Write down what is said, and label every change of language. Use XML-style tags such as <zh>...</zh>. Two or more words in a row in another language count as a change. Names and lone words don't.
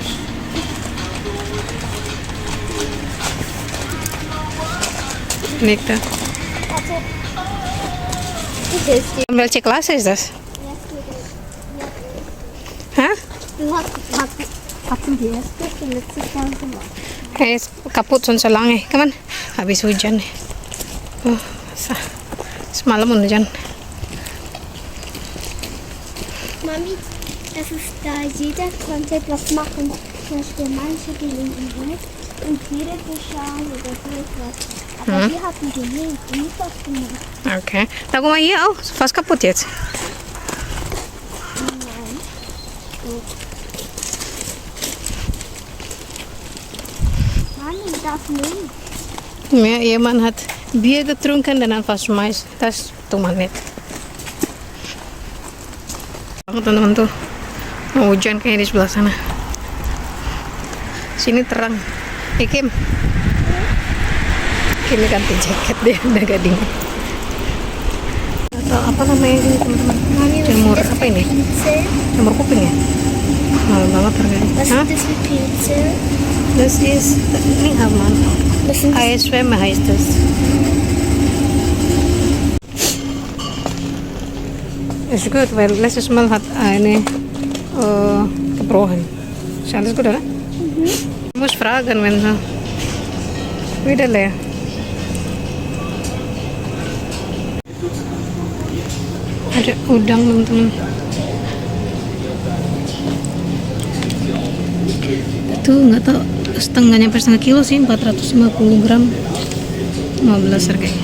<de>Liegt da. Und welche Klasse ist das? Hä? Du hast die erste, die letzte Klasse gemacht. Er ist kaputt schon so lange. Kan man?</de> <id>Habis hujan. Oh, semalam hujan.</id> <de>Mami, das ist da, jeder konnte etwas machen. Zum Beispiel manche gelegen rechts und viele schauen oder so etwas. Aber wir hatten gelegen und nicht was gemacht. Okay. Da guck mal hier auch. Ist fast kaputt jetzt. Nein. So. Mami, das nehmen. Ja, jemand hat Bier getrunken dan einfach schmeißt. Das tut man nicht.</de> <id>Teman-teman tuh mau hujan kayaknya di sebelah sana. Sini terang. Kim ganti jaket deh, udah gak dingin. Atau apa namanya ini teman-teman? Jamur apa ini? Jamur kuping ya? Mahal banget harganya.</id> <de>Was ist das für Pilze? Das ist,</de> <id>ini aman.</id> <de>Eisschwämme heißt das. Ist gut, weil letztes Mal hat eine gebrochen. Ist alles gut, oder? Ich muss fragen, wenn so wieder leer.</de> <id>Ada udang, teman-teman. Itu nggak tahu, setengahnya per setengah kilo sih, 450 gram, 15 harganya.</id>